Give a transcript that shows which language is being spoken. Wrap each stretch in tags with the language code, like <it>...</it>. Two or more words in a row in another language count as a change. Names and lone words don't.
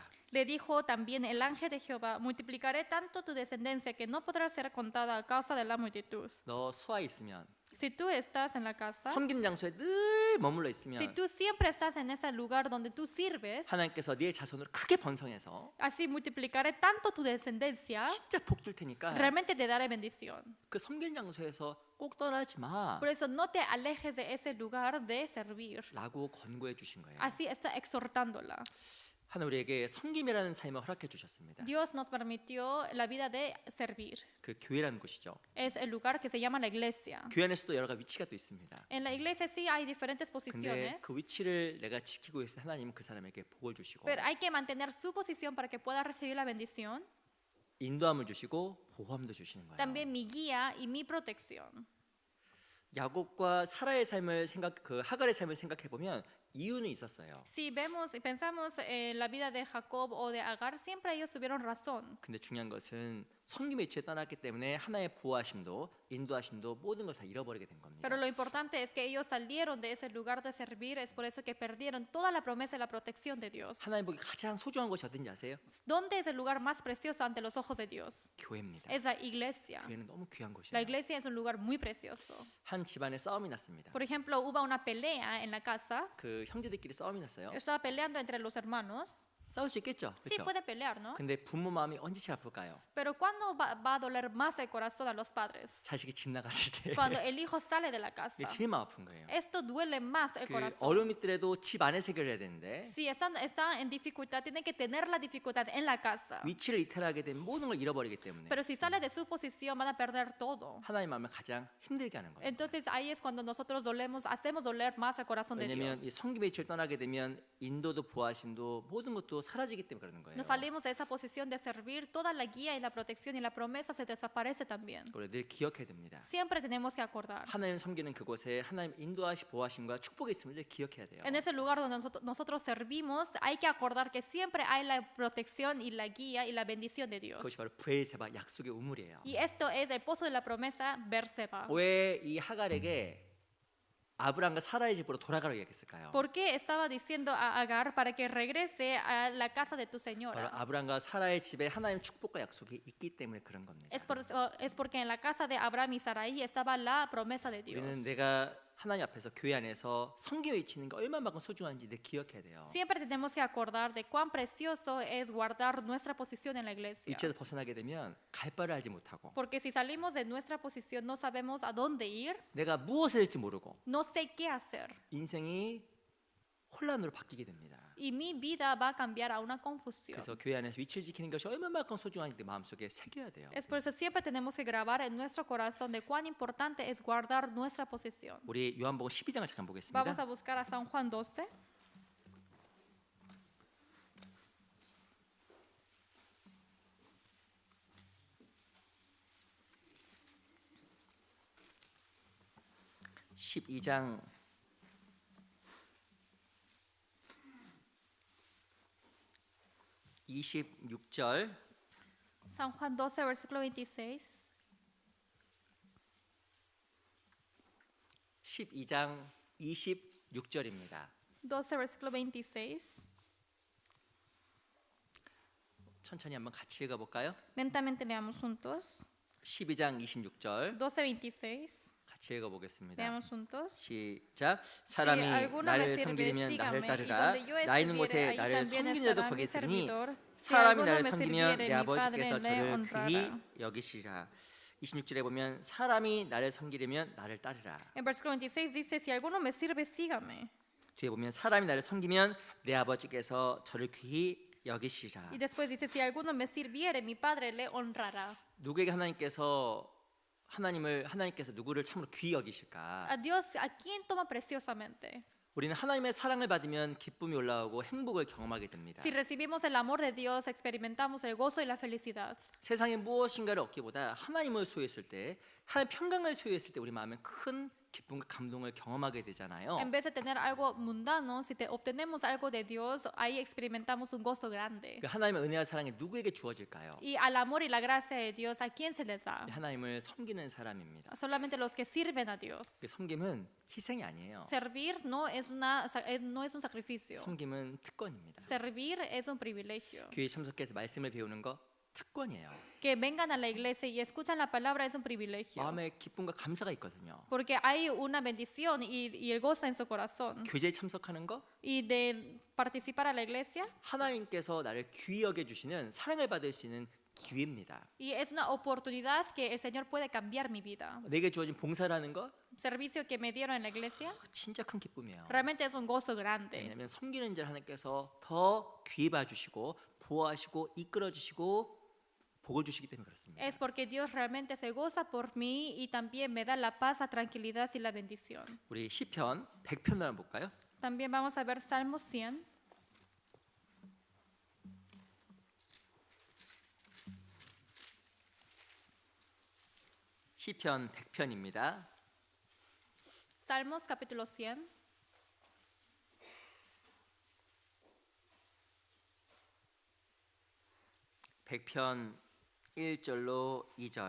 <es>Le dijo también el ángel de Jehová, multiplicaré tanto tu descendencia que no podrá ser contada a causa de la multitud.</es> <ko>너 수하에 있으면</ko> <es>Si tú estás en la casa,</es> <ko>섬기는 장소에 늘 머물러 있으면</ko> <es>si tú siempre estás en ese lugar donde tú sirves,</es> <ko>하나님께서 네 자손으로 크게 번성해서</ko> <es>así multiplicaré tanto tu descendencia,</es> <ko>진짜 복 줄 테니까</ko> <es>realmente te daré bendición.</es> <ko>그 섬기는 장소에서 꼭 떠나지 마</ko> <es>Por eso no te alejes de ese lugar de servir.</es> <ko>라고 권고해 주신 거예요.</ko> <es>Así está exhortándola.</es> <ko>하나님 우리에게 섬김이라는 삶을 허락해 주셨습니다.</ko> <es>Dios nos permitió la vida de servir.</es> <ko>그 교회라는 곳이죠.</ko> <es>Es el lugar que se llama la iglesia.</es> <ko>교회 안에서도 여러 가지 위치가 또 있습니다.</ko> <es>En la iglesia sí hay diferentes</es> <ko>근데</ko> <es>posiciones,</es> <ko>그 위치를 내가 지키고 있을 때 하나님은 그 사람에게 복을 주시고</ko> <es>pero hay que mantener su posición para que pueda recibir la bendición.</es> <ko>인도함을 주시고 보호함도 주시는 거예요.</ko> <es>También mi guía y mi protección.</es> <ko>야곱과 사라의 삶을 그 하갈의 삶을 생각해 보면 이유는 있었어요.</ko> <es>Si vemos y pensamos en la vida de Jacob o de Agar, siempre ellos tuvieron razón.</es> <ko>근데 중요한 것은 성김의 위치에 떠났기 때문에 하나의 보호하심도 인도하심도 모든 걸 다 잃어버리게 된 겁니다.</ko> <es>Pero lo importante es que ellos salieron de ese lugar de servir, es por eso que perdieron toda la promesa y la protección de Dios.</es> <ko>하나님 보기 가장 소중한 것이 어딘지 아세요?</ko> <es>¿Dónde es el lugar más precioso ante los ojos de Dios?</es> <ko>교회입니다.</ko> <es>Es la iglesia.</es> <ko>교회는 너무 귀한</ko> <es>La</es> <ko>곳이에요.</ko> <es>iglesia es un lugar muy precioso.</es> <ko>한 집안에 싸움이 났습니다.</ko> <es>Por ejemplo, hubo una pelea en la casa.</es> <ko>그 형제들끼리 싸움이 났어요.</ko> <es>Estaba peleando entre los hermanos.</es> <ko>싸울 수 있겠죠,</ko> <es>Sí,</es> <ko>그렇죠?</ko> <es>puede pelear, ¿no?</es> <ko>근데 부모 마음이 언제 제일 아플까요?</ko> <es>Pero ¿cuándo va a doler más el corazón a los padres?</es> <ko>자식이 집 나갔을 때</ko> <es>Cuando el hijo sale de la casa.</es> <ko>이게 제일 마음 아픈 거예요.</ko> <es>Esto duele más el</es> <ko>그</ko> <es>corazón.</es> <ko>어려움이 있더라도 집 안에서 해결해야 되는데</ko> <es>Si está en dificultad, tiene que tener la dificultad en la casa.</es> <ko>위치를 이탈하게 되면 모든 걸 잃어버리기 때문에</ko> <es>Pero si sale de su posición, van a perder todo.</es> <ko>하나님 마음을 가장 힘들게 하는 거예요.</ko> <es>Entonces ahí es cuando nosotros hacemos doler más el corazón de</es> <ko>왜냐하면 이</ko> <es>Dios.</es> <ko>성김의 위치를 떠나게 되면 인도도 보호하심도 모든 것도 사라지기 때문에 그러는 거예요.</ko> <es>Nos salimos de esa posición de servir, toda la guía y la protección y la promesa se desaparece también.</es> <ko>그걸 늘 기억해야 됩니다.</ko> <es>Siempre tenemos que acordar.</es> <ko>하나님 섬기는 그곳에 하나님 인도하심 보호하심과 축복이 있음을 늘 기억해야 돼요.</ko> <es>En ese lugar donde nosotros servimos, hay que acordar que siempre hay la protección y la guía y la bendición de Dios.</es> <ko>그것이 바로 브엘세바 약속의 우물이에요.</ko> <es>Y esto es el pozo de la promesa Berseba.</es> <ko>왜 이 하갈에게 아브람과 사라의 집으로 돌아가라고 얘기했을까요?</ko> <es>¿Por qué estaba diciendo a Agar para que regrese a la casa de tu</es> <ko>바로</ko> <es>señora?</es> <ko>아브람과 사라의 집에 하나님 축복과 약속이 있기 때문에 그런 겁니다.</ko> <es>Es porque en la casa de Abraham y Sarai estaba la promesa de Dios.</es> <ko>우리는 내가 하나님 앞에서 교회 안에서 성경에 있는 게 얼마만큼 소중한지 늘 기억해야 돼요.</ko> <es>Siempre tenemos que acordar de cuán precioso es guardar nuestra posición en la iglesia.</es> <ko>위치에서 벗어나게 되면 갈 바를 알지 못하고</ko> <es>Porque si salimos de nuestra posición no sabemos a dónde ir,</es> <ko>내가 무엇을 할지 모르고</ko> <es>no sé qué hacer.</es> <ko>인생이 혼란으로 바뀌게 됩니다.</ko> <es>Y mi vida va a cambiar a una confusión.</es> <ko>그래서 교회 안에서 위치를 지키는 것이 얼마만큼 소중한지 내 마음속에 새겨야 돼요.</ko> <es>Es por eso siempre tenemos que grabar en nuestro corazón de cuán importante es guardar nuestra posición.</es> <ko>우리 요한복음 12장을 잠깐 보겠습니다.</ko> <es>Vamos a buscar a San Juan 12.</es> <ko>(12장) 26절</ko> <es>San Juan 12, versículo 26.</es> <ko>12장 26절입니다.</ko> <es>12, versículo 26.</es> <ko>천천히 한번 같이 읽어볼까요?</ko> <es>Lentamente leamos juntos.</es> <ko>12장 26절</ko> <es>12, 26.</es> <ko>같이 읽어보겠습니다.</ko> <es>Leamos juntos.</es> <ko>시작. 사람이</ko> <es>alguno</es> <ko>나를</ko> <es>me sirve,</es> <ko>섬기려면 나를</ko> <es>sígame, y</es> <ko>따르라.</ko> <es>donde yo</es> <ko>나 있는</ko> <es>estuviere,</es> <ko>곳에</ko> <es>ahí</es> <ko>나를</ko> <es>también</es> <ko>섬기는</ko> <es>estará</es> <ko>자도</ko> <es>mi</es> <ko>거기 있으니</ko> <es>servidor. Si</es> <ko>사람이</ko> <es>alguno</es> <ko>나를</ko> <es>me</es> <ko>섬기면</ko> <es>sirviere,</es> <ko>내</ko> <es>mi</es> <ko>아버지께서</ko> <es>Padre le</es> <ko>저를</ko> <es>honrará.</es> <ko>귀히 여기시리라. 26절에 보면 사람이 나를 섬기려면 나를 따르라.</ko> <es>En versículo 26 dice, si alguno me sirve, sígame.</es> <ko>뒤에 보면 사람이 나를 섬기면 내 아버지께서 저를 귀히 여기시라.</ko> <es>Y después dice, si alguno me sirviere, mi Padre le honrará.</es> <ko>누구에게 하나님께서 누구를 참으로 귀히 여기실까?</ko> <es>A Dios, ¿a quién toma preciosamente?</es> <ko>우리는 하나님의 사랑을 받으면 기쁨이 올라오고 행복을 경험하게 됩니다.</ko> <es>Si recibimos el amor de Dios, experimentamos el gozo y la felicidad.</es> <ko>세상에 무엇인가를 얻기보다 하나님을 소유했을 때, 하나님 평강을 소유했을 때 우리 마음에 큰 기쁨과 감동을 경험하게 되잖아요.</ko> <es>En vez de tener algo mundano, si obtenemos algo de Dios, ahí experimentamos un gozo grande.</es> <ko>그 하나님의 은혜와 사랑이 누구에게 주어질까요?</ko> <es>Y al amor y la gracia de Dios, ¿a quién se les da?</es> <ko>하나님을 섬기는 사람입니다.</ko> <es>Solamente los que sirven a Dios.</es> <ko>그 섬김은 희생이 아니에요.</ko> <es>Servir no es un sacrificio.</es> <ko>섬김은 특권입니다.</ko> <es>Servir es un privilegio.</es> <ko>교회 참석해서 말씀을 배우는 거 특권이에요.</ko> <es>Que vengan a la iglesia y escuchan la palabra es un privilegio.</es> <ko>마음에 기쁨과 감사가 있거든요.</ko> <es>Porque hay una bendición y el gozo en su corazón.</es> <ko>교제에 참석하는 거</ko> <es>Y de participar a la iglesia.</es> <ko>하나님께서 나를 귀히 여겨 주시는 사랑을 받을 수 있는 기회입니다.</ko> <es>Y es una oportunidad que el Señor puede cambiar mi vida.</es> <ko>내게 주어진 봉사라는 거</ko> <es>Servicio que me dieron en la iglesia</es> <ko>진짜 큰 기쁨이에요.</ko> <es>realmente es un gozo grande.</es> <ko>왜냐하면 섬기는 자를 하나님께서 더 귀히 봐주시고 보호하시고 이끌어 주시고 복을 주시기 때문에 그렇습니다.</ko> <es>Es porque Dios realmente se goza por mí y también me da la paz, la tranquilidad y la bendición.</es> <ko>우리 시편 100편을 한번 볼까요?</ko> <es>También vamos a ver Salmo 100.</es> <ko>시편 100편입니다.</ko> <es>Salmos capítulo 100.</es> <ko>100편 1절로 2절.</ko>